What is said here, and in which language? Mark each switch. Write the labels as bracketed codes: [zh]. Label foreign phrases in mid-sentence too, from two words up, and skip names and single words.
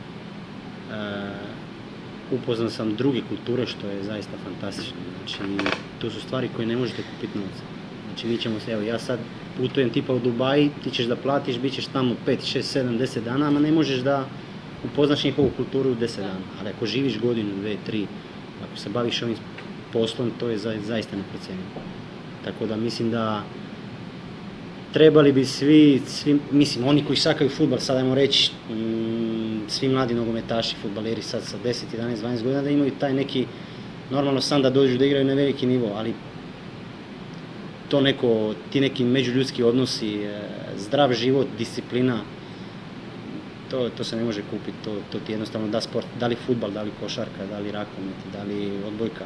[sr] Упознан сам други културе, што е заиста фантастично. Значи, тоа су ствари кои не можете купити новец. Значи, ми ćemo се, ево, јас сад путуjem типа у Дубај, ти ćeš да платиш, биćeš тамо 5, 6, 7, 10 дана, ама не можеш да упознаш нjihovu културу у 10 дана. Ali ако живиш годину, 2, 3, ако се бавиш овим poslom, to je zaista neprocjenjivo. Tako da mislim da trebali bi svi, mislim, oni koji sakaju fudbal, sad ajmo reći, svi mladi nogometaši, fudbaleri sad sa 10, 11, 12 godina, da imaju taj neki, normalno sam da dođu da igraju na veliki nivo, ali to neko, ti neki međuljudski odnosi, zdrav život, disciplina, to se ne može kupiti, to ti jednostavno da sport, da li fudbal, da li košarka, da li rakomet, da li odbojka.